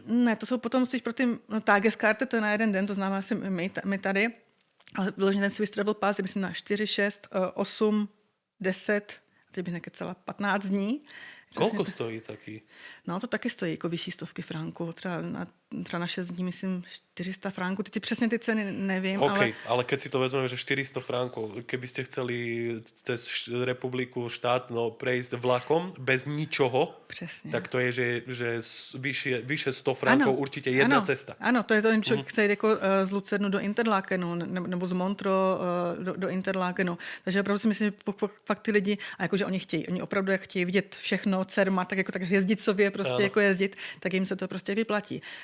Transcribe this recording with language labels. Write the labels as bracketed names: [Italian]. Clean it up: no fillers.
[Czech] Ne, to jsou potom spíš pro ty Tageskarte, to je na jeden den, to znamená asi my tady, ale vyložený ten Swiss Travel Pass je myslím na 4, 6, 8, 10, teď bych nekecala, 15 dní. [Slovak] Koľko stojí taký? [Czech] No to taky stojí jako vyšší stovky franků, třeba na 6 dní myslím 400 franků, ty přesně ty ceny nevím. [Slovak] OK, ale keď si to vezmeme, že 400 frankov, keby ste chceli cez republiku, štát, prejsť vlakom bez ničoho, [Czech] přesně. [Slovak] Tak to je, že vyše 100 frankov určitě jedna cesta. [Czech] Ano, to je to, když člověk chce jít jako z Lucernu do Interlakenu nebo z Montreux do Interlakenu. Takže opravdu si myslím, že fakt ty lidi, a jakože oni opravdu jak chtějí vidět všechno, Cerma, tak jako tak jezdicově prostě jako jezdit, tak jim se to prostě vyplatí.